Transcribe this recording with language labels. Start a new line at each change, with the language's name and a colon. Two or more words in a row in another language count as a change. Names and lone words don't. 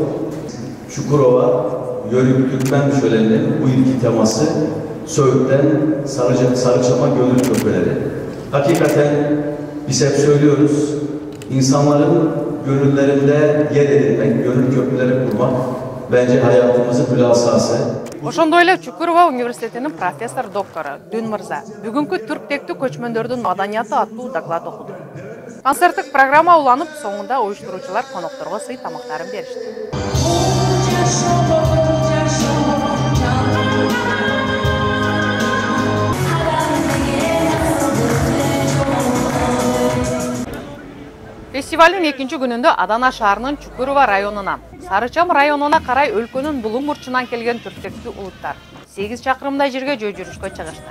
Turkish: Çukurova Yörük Türkmen şöleninin bu yılki teması Söğüt'ten Sarıçam'a gönül köprüleri. Hakikaten biz hep söylüyoruz, insanların gönüllerinde yer edinmek, gönül köprüleri kurmak bence hayatımızın hülasası.
Kyrgyz: Ошондой эле Чукурова университетинин профессор доктору Дүн Мырза бүгүнкү түрктөктүү көчмөндөрдүн маданияты аттуу доклад окуду. Концерттик программа уланып, соңунда уюштуруучулар конокторго сый тамактарын беришти. Фестивалдын экинчи күнүндө Адана шаарынын Чукурова районунан, Сарычам районуна карай өлкөнүн булуң бурчунан келген түрктөктүү улуттар 8 чакырымдай жерге жөө жүрүшкө чыгышты.